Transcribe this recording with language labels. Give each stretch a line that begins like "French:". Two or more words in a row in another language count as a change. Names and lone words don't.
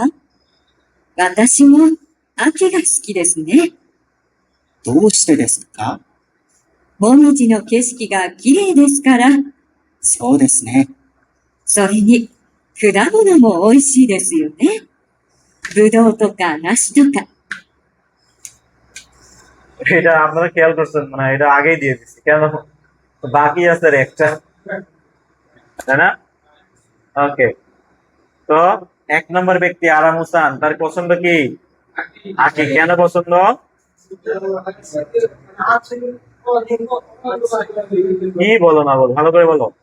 Japanese: 私も秋が好きですね。どうしてですか？もみじの景色が綺麗ですから。そうですね。それに、果物も美味しいですよね。ぶどうとか梨とか。
Bangla: এটা আপনারা খেয়াল করছেন, মানে এটা আগেই দিয়ে দিচ্ছি কেন, বাকি আছে আর একটা, তাই না? ওকে, তো 1 নম্বর ব্যক্তি আরামুসান, তার পছন্দ কি? আকি, কেন পছন্দ? কি বলো না বলো, ভালো করে বলো।